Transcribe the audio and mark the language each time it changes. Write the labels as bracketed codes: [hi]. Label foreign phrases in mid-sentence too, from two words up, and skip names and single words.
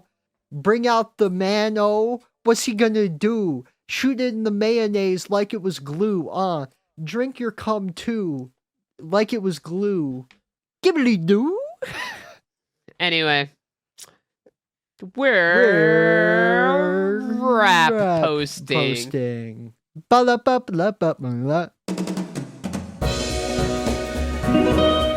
[en] Bring out the mano. What's he gonna do? Shoot it in the mayonnaise like it was glue. Drink your cum too, like it was glue. Gibbly doo. Anyway, we're rap posting. Ba-la-ba-ba-la-ba-ba-la.